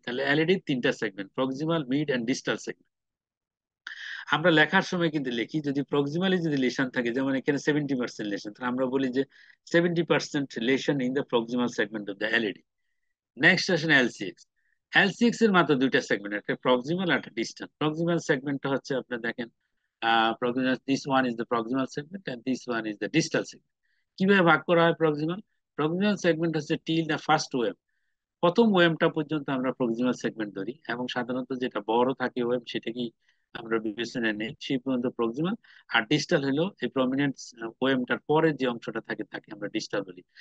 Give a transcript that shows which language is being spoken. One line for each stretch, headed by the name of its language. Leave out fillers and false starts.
Bangla: তাহলে এলইডি তিনটা segment, proximal, mid and distal segment. আমরা লেখার সময় কিন্তু লিখি যদি প্রক্সিমালি যদি লেশন থাকে, যেমন এখানে
English: 70% lesion, তাহলে আমরা বলি যে 70% lesion in the proximal segment of the LAD.
Bangla: Next আসেন এলসিএক্স। এলসিএক্স এর মাত্র দুইটা সেগমেন্ট, একটা প্রক্সিমাল আর একটা ডিস্টাল। প্রক্সিমাল সেগমেন্টটা হচ্ছে আপনি দেখেন
English: proximal, this one is the proximal segment and this one is the distal segment.
Bangla: কিভাবে ভাগ করা হয় প্রক্সিমাল? প্রক্সিমাল সেগমেন্ট হচ্ছে
English: till the first wave,
Bangla: প্রথম ওয়েভটা পর্যন্ত আমরা প্রক্সিমাল সেগমেন্ট ধরি, এবং সাধারণত যেটা বড় থাকে ওয়েভ সেটাকেই আমরা বিবেচনায় নেই, সেই পর্যন্ত প্রক্সিমাল। আর ডিস্টাল হলো এই প্রমিনেন্ট ওয়েভটার পরে যে অংশটা থাকে তাকে আমরা ডিস্টাল বলি।